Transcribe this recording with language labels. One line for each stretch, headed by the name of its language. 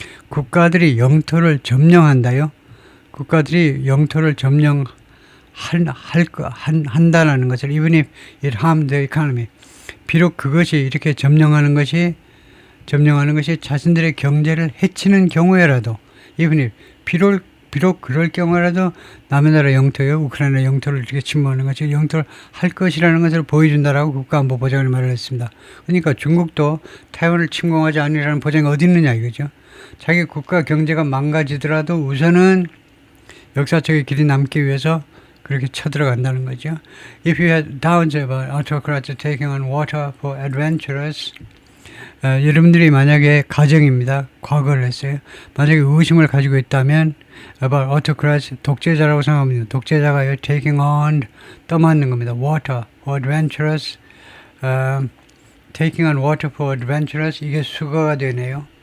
Korean: 국가들이 영토를 점령한다요. 국가들이 영토를 한다는 것을
English: even if it harmed the economy.
Korean: 비록 그것이 이렇게 점령하는 것이 자신들의 경제를 해치는 경우에라도 even if 비록 그럴 경우라도 남의 나라 영토요 우크라이나 영토를 이렇게 침범하는 것이 영토를 할 것이라는 것을 보여준다라고 국가안보보좌관이 말을 했습니다. 그러니까 중국도 타이완을 침공하지 않으리라는 보장이 어디 있느냐 이거죠. 자기 국가 경제가 망가지더라도 우선은 역사적인 길이 남기 위해서 그렇게 쳐들어간다는 거죠.
English: If you had doubts about autocrats taking on water for adventurers,
Korean: 여러분들이 만약에 가정입니다. 과거를 했어요. 만약에 의심을 가지고 있다면
English: about autocrats,
Korean: 독재자라고 생각합니다. 독재자가 taking on, 떠맡는 겁니다.
English: water for adventurers, taking on water for adventurers,
Korean: 이게 수거가 되네요.